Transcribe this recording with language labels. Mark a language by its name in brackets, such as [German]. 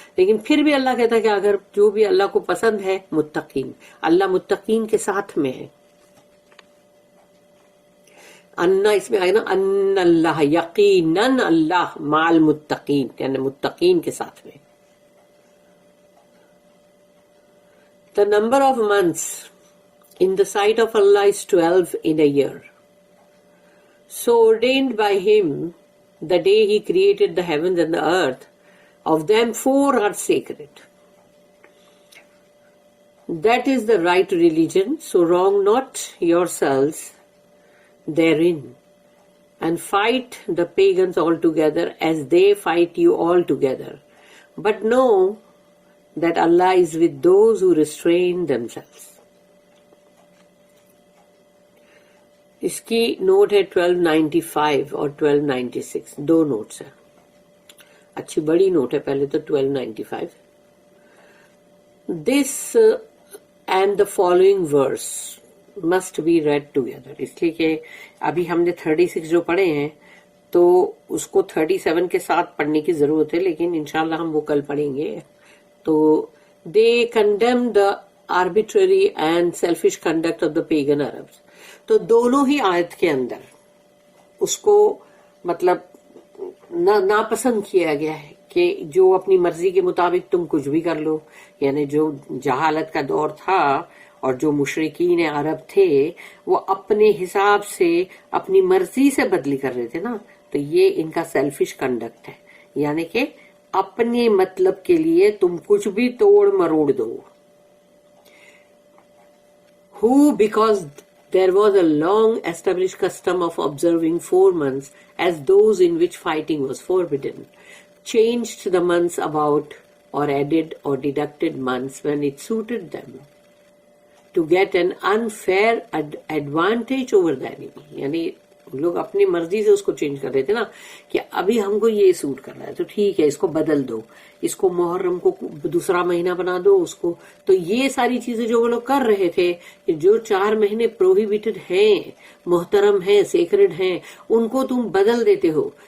[Urdu] لیکن پھر بھی اللہ کہتا ہے کہ اگر جو بھی اللہ کو پسند ہے متقین، اللہ متقین کے ساتھ میں ہے. انا اس میں آئے نا، ان اللہ یقیناً اللہ مع المتقین یعنی متقین کے ساتھ میں. [English] The number of months in the sight of Allah is 12 in a year, so ordained by Him the day He created the heavens and the earth. Of them 4 are sacred. That is the right religion, so wrong not yourselves therein, and fight the pagans altogether as they fight you altogether. But know that Allah is with those who restrain themselves. [Urdu] اس کی note ہے 1295 اور 1296، 2 notice ہیں. اچھی بڑی note ہے، پہلے تو 1295. [English] This and the following verse must be read together، [Urdu] اس لیے کہ ابھی ہم نے 36 جو پڑھے ہیں تو اس کو 37 کے ساتھ پڑھنے کی ضرورت ہے، لیکن انشاءاللہ ہم وہ کل پڑھیں گے. تو [English] they condemn the arbitrary and selfish conduct of the pagan Arabs. [Urdu] تو دونوں ہی آیت کے اندر اس کو مطلب ناپسند کیا گیا ہے کہ جو اپنی مرضی کے مطابق تم کچھ بھی کر لو. یعنی جو جہالت کا دور تھا اور جو مشرکین عرب تھے وہ اپنے حساب سے اپنی مرضی سے بدلی کر رہے تھے نا، تو یہ ان کا سیلفش کنڈکٹ ہے، یعنی کہ اپنے مطلب کے لیے تم کچھ بھی توڑ مروڑ دو. [English] Who, because there was a long established custom of observing 4 months as those in which fighting was forbidden, changed the months about or added or deducted months when it suited them. to get an unfair advantage over the enemy. [Urdu] یعنی لوگ اپنی مرضی سے اس کو change کر دیتے نا کہ ابھی ہم کو یہ سوٹ کر رہا ہے تو ٹھیک ہے اس کو بدل دو, اس کو محرم کو دوسرا مہینہ بنا دو اس کو. تو یہ ساری چیزیں جو وہ لوگ کر رہے تھے, جو 4 مہینے پروہیبیٹڈ ہیں, محترم ہیں, سیکرڈ ہیں, ان کو تم بدل دیتے ہو.